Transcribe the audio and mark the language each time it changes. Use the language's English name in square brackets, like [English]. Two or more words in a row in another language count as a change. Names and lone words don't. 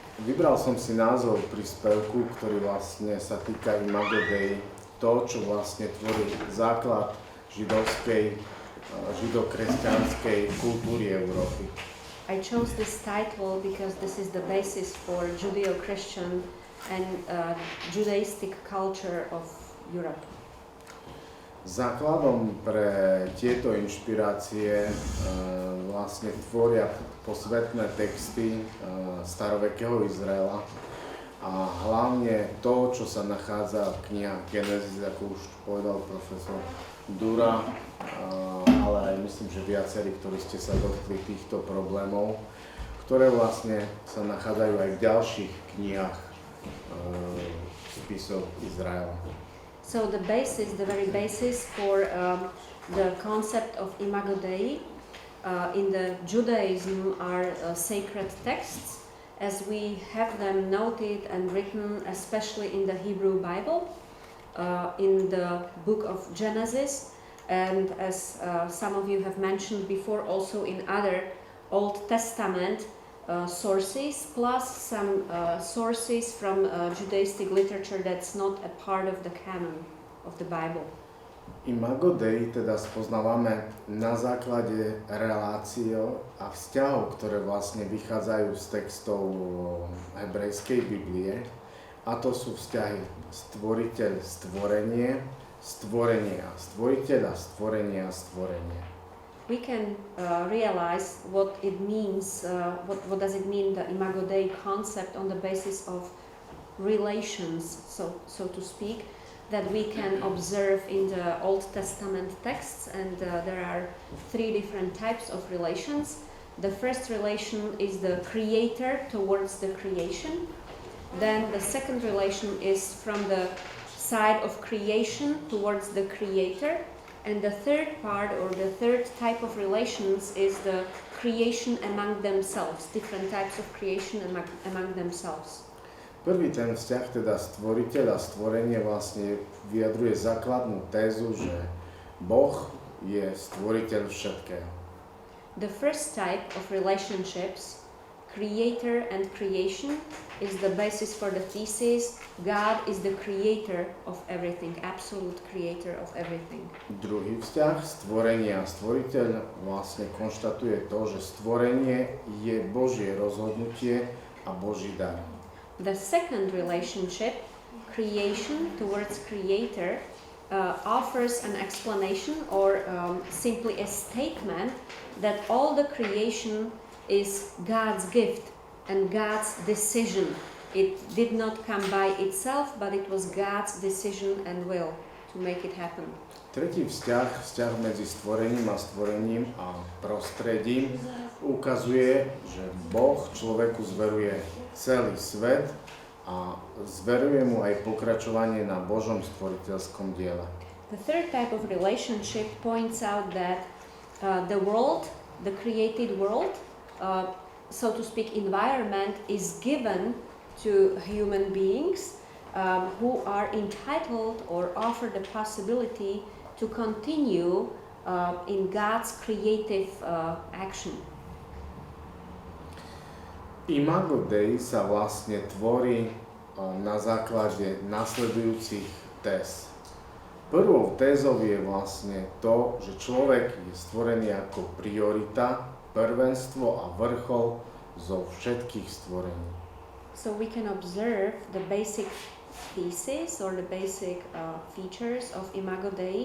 [Slovak] Vybral som si názov príspevku, ktorý vlastne sa týka Imago Dei, to, čo vlastne tvorí základ židovskej, židokresťanskej kultúry Európy. [English] I chose this title because this is the basis for Judeo-Christian and Judaistic culture of Europe. [Slovak] Základom pre tieto inšpirácie vlastne tvoria posvetné texty starovekého Izraela a hlavne to, čo sa nachádza v knihách Genesis, ako už povedal profesor Dura, ale aj myslím, že viacerí, ktorí ste sa dotkli týchto problémov, ktoré vlastne sa nachádzajú aj v ďalších knihách spisov Izraela. [English] So the very basis for the concept of Imago Dei in the Judaism are sacred texts, as we have them noted and written, especially in the Hebrew Bible, in the book of Genesis, and as some of you have mentioned before, also in other Old Testament sources, plus some sources from Judaistic literature that's not a part of the canon of the Bible. [Slovak] Imago Dei teda spoznávame na základe relácií a vzťahov, ktoré vlastne vychádzajú z textov hebrejskej Biblie, a to sú vzťahy stvoriteľ, stvorenie, stvorenie a stvoriteľ a stvorenie a stvorenie. [English] We can realize what it means, what does it mean, the Imago Dei concept, on the basis of relations, so to speak, that we can observe in the Old Testament texts, and there are three different types of relations. The first relation is the creator towards the creation. Then the second relation is from the side of creation towards the creator. And the third part, or the third type of relations, is the creation among themselves, different types of creation among themselves. [Slovak] Prvý ten vzťah, teda stvoriteľ a stvorenie, vlastne vyjadruje základnú tézu, že Boh je stvoriteľ všetkého. [English] The first type of relationships, creator and creation, is the basis for the thesis God is the creator of everything, absolute creator of everything. [Slovak] Druhý vzťah, stvorenie a stvoriteľ, vlastne konštatuje to, že stvorenie je Božie rozhodnutie a Boží dar. [English] The second relationship, creation towards creator, offers an explanation or simply a statement that all the creation is God's gift and God's decision. It did not come by itself, but it was God's decision and will to make it happen. [Slovak] Tretí vzťah medzi stvorením a stvorením a prostredím ukazuje, že Boh človeku zveruje celý svet a zveruje mu aj pokračovanie na Božom stvoriteľskom diele. [English] The third type of relationship points out that the world, the created world, so to speak, environment is given to human beings who are entitled or offered the possibility to continue in God's creative action. [Slovak] Imago Dei sa vlastne tvorí na základe nasledujúcich téz. Prvou tézou je vlastne to, že človek je stvorený ako priorita, prvenstvo a vrchol zo všetkých stvorení. [English] So we can observe the basic thesis or the basic features of Imago Dei.